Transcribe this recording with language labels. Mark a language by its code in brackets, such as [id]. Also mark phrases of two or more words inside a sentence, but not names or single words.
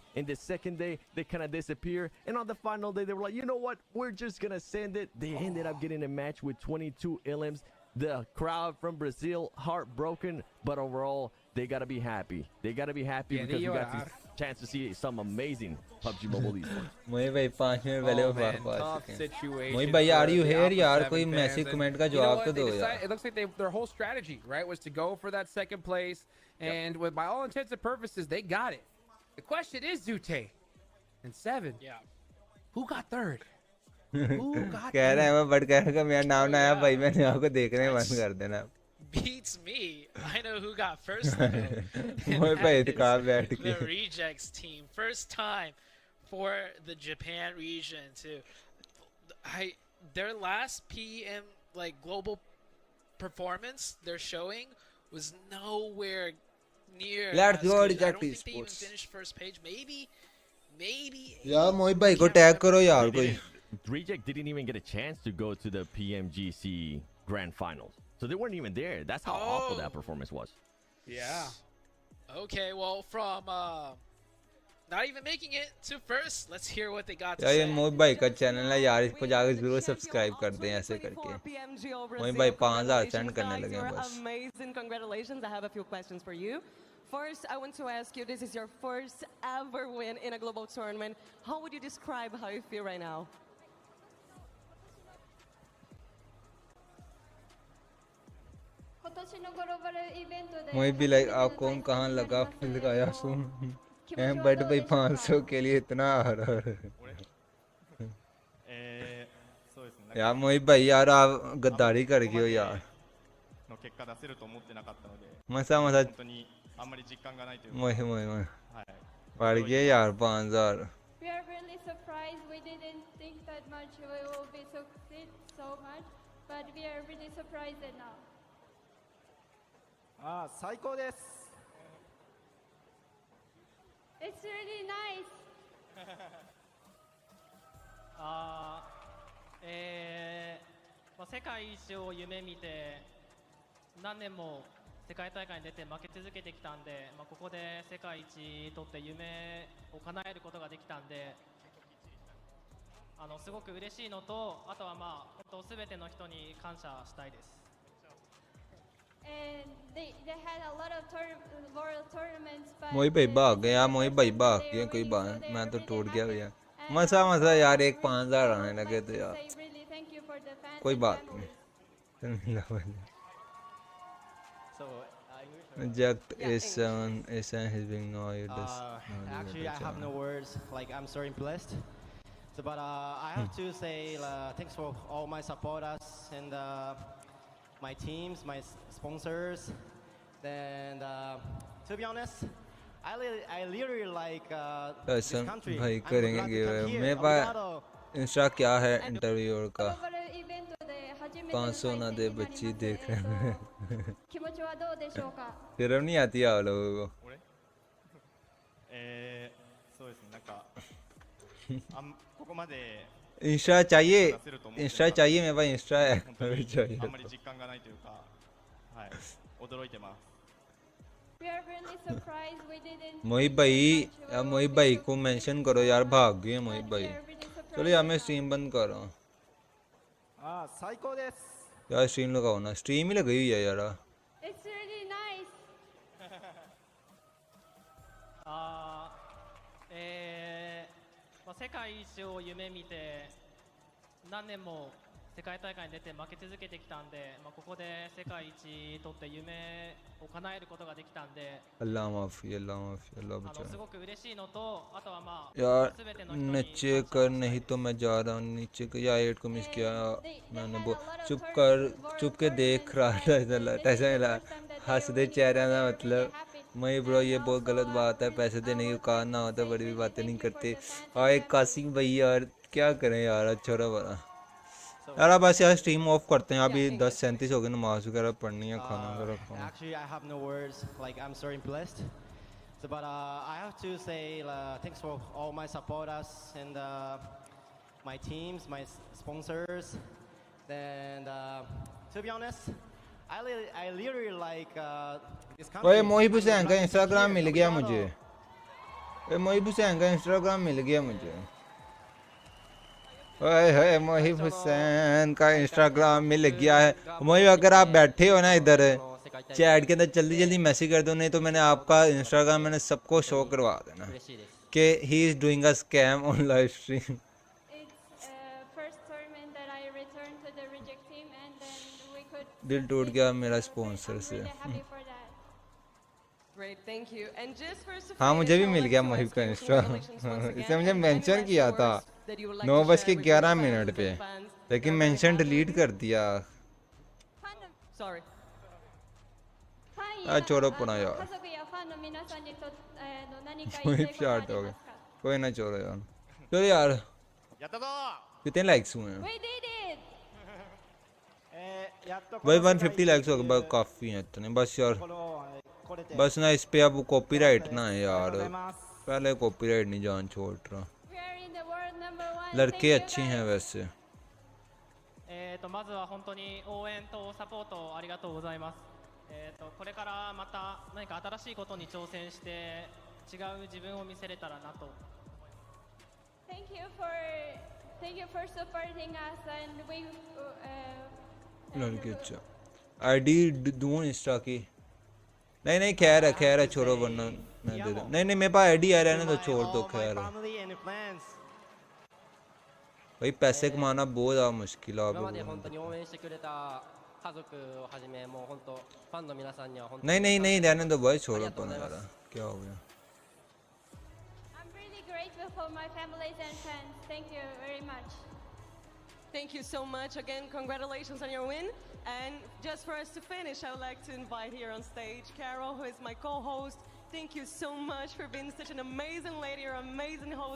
[en] In the second day, they kind of disappear. And on the final day, they were like, you know what? We're just gonna send it. They ended up getting a match with 22 LMs. The crowd from Brazil, heartbroken, but overall, they gotta be happy. They gotta be happy because we got this chance to see some amazing PUBG Mobile Esports. [hi] मोहित भाई 5 मिनट पहले वो मोहित भाई [en] are you here [hi] यार, कोई मैसेज कमेंट का जवाब तो दो यार। [en] It looks like their whole strategy, right, was to go for that second place, and with by all intents and purposes, they got it. The question is, Zute and 7. Yeah. Who got third? [hi] कह रहा है मैं बट कह रहा मेरा नाम ना आया भाई, मैंने आपको देखने बंद कर देना। [en] Beats me. I know who got first though. [hi] मोहित भाई तो कहाँ बैठ के [en] The Rejects team, first time for the Japan region too. Their last PM like global performance they're showing was nowhere near. Let's go I Reject don't think they even Esports। finished first page. Maybe. [hi] यार मोहित भाई को टैग करो यार कोई। [en] Reject didn't even get a chance to go to the PMGC Grand Finals. So they weren't even there. That's how awful that performance was. Yeah. Okay, well, from not even making it to first, let's hear what they got to [hi] यार ये [en] say. [hi] मोहित भाई का चैनल है यार, इसको जाकर जरूर सब्सक्राइब कर दें ऐसे करके। मोहित भाई 5000 सेंड करने लगे हैं बस। [en] Amazing, congratulations. I have a few questions for you. First, I want to ask you, this is your first ever win in a global tournament. How would you describe how you feel right now? [hi] मोहित भी लाइक आप कौन कहाँ लगा लगाया सुन बट भाई 500 के लिए इतना आ रहा है यार मोहित भाई यार आप गद्दारी कर गए हो यार। मसा मसा मोहित मोहित पड़ गया यार 5000। [en] We are really surprised. We didn't think that much we will be succeed so much, but we are really surprised now. [ja] 最高です。 [en] It's really nice. [ja] 世界一を夢見て何年も世界大会に出て負け続けてきたんで、ここで世界一取って夢を叶えることができたんで、すごく嬉しいのと、あとは本当すべての人に感謝したいです。 [en] And they had a lot of world tournaments, but [hi] मोहित भाई भाग गया, मोहित भाई भाग गया, कोई बात मैं तो टूट गया भैया। मसा मसा यार एक 5000 आने लगे तो यार कोई बात नहीं। [en] Reject is7 is being noise. Actually, I have no words. Like I'm so impressed. So, but I have to say thanks for all my supporters and my teams, my sponsors. Then, to be honest, I literally like this TYSON country. [hi] भाई [en] I'm [hi] करेंगे [en] glad to गिव come here. [hi] मेरे पास [pt] Obrigado. [hi] इंस्टा क्या है इंटरव्यूअर का 500 ना दे [ja] 初めての対戦になります。 [hi] बच्ची देख रहे हैं [ja] 気持ちはどうでしょうか。 [hi] शर्म नहीं आती आप लोगों को [ja] そうですね、なんかここまで [hi] इंस्टा चाहिए इंस्टा चाहिए मेरे पास इंस्टा है [ja] 本当に [hi] चाहिए [ja] あんまり実感がないというか、はい、驚いてます。 [en] We are really surprised. We didn't. [hi] मोहित भाई यार मोहित भाई को मेंशन करो यार भाग गए मोहित भाई चलो यार मैं स्ट्रीम बंद कर रहा हूँ [ja] 最高です。 [hi] यार स्ट्रीम लगाओ ना स्ट्रीम ही लगाई हुई है यार [en] It's really nice. [ja] まあ、世界一を夢見て何年も世界大会に出て負け続けてきたんで、まあ、ここで世界一取って夢を叶えることができたんで、 [hi] अल्लाह माफी अल्लाह बचा [ja] すごく嬉しいのと、あとはまあ [hi] यार [ja] 全ての人に [hi] नीचे कर नहीं तो मैं जा रहा हूँ नीचे कर या 8 को मिस किया मैंने चुप के देख रहा था ऐसा हंस दे चेहरे का मतलब मैं ब्रो ये बहुत गलत बात है पैसे देने की औकात ना होता बड़ी भी बातें नहीं करते और एक कासिम भाई यार क्या करें यार छोरा बड़ा यार अब ऐसे यार [en] stream off [hi] करते हैं अभी 10:37 हो गए नमाज वगैरह पढ़नी है खाना वगैरह खाना [en] Actually, I have no words. Like, I'm so impressed. So, but I have to say thanks for all my supporters and my teams, my sponsors. Then, to be honest, I literally like this country. [hi] ओए मोहिब हुसैन का इंस्टाग्राम मिल गया मुझे ओए मोहिब हुसैन का इंस्टाग्राम मिल गया मुझे ओए मोहिब हुसैन का इंस्टाग्राम मिल गया है मोहिब अगर आप बैठे हो ना इधर चैट के अंदर जल्दी जल्दी मैसेज कर दो नहीं तो मैंने आपका इंस्टाग्राम मैंने सबको शो करवा देना कि [en] he is doing a scam on live stream First tournament that I returned to the reject team, and then we could. [hi] दिल टूट गया मेरा स्पॉन्सर से [en] Happy for that. Great, thank you. And just first [hi] हाँ मुझे भी मिल गया मोहिब का इंस्टा इसने मुझे मेंशन किया था 9:11 पे लेकिन [en] mention delete [hi] कर दिया [en] Sorry. あちょろっぽなよ [ja] 家族やファンの皆さんにと何か [hi] मोहिब [ja] 言いたいことはあ [hi] शार्ट [ja] り [hi] हो [ja] ま [hi] गया [ja] すか [hi] कोई ना छोड़ो यार चलो यार [ja] やったぞ [hi] कितने लाइक्स हुए हैं [en] We did it. [ja] やっと [hi] भाई 150 लाइक्स हो गए बस काफी हैं इतने बस यार बस ना इस पे अब कॉपीराइट ना है यार पहले कॉपीराइट नहीं जान छोड़ रहा [en] We are in the world #1. [hi] लड़के अच्छे हैं वैसे [ja] まずは本当に応援とサポートありがとうございます。これからまた何か新しいことに挑戦して違う自分を見せれたらなと。 [en] Thank you for supporting us, and we. [hi] लड़के अच्छा आईडी दूं इंस्टा की नहीं खैर है छोड़ो वरना मैं दे दूं नहीं मेरे पास आईडी आ रहने तो छोड़ दो खैर भाई पैसे कमाना बहुत ज़्यादा मुश्किल है [ja] 今まで本当に応援してくれた家族をはじめもう本当ファンの皆さんには本当に [hi] नहीं रहने दो भाई छोड़ो अपना यार क्या हो गया [en] I'm really grateful for my families and friends. Thank you very much. Thank you so much. Again, congratulations on your win. And just for us to finish, I would like to invite here on stage Carol, who is my co-host. Thank you so much for being such an amazing lady, or amazing host.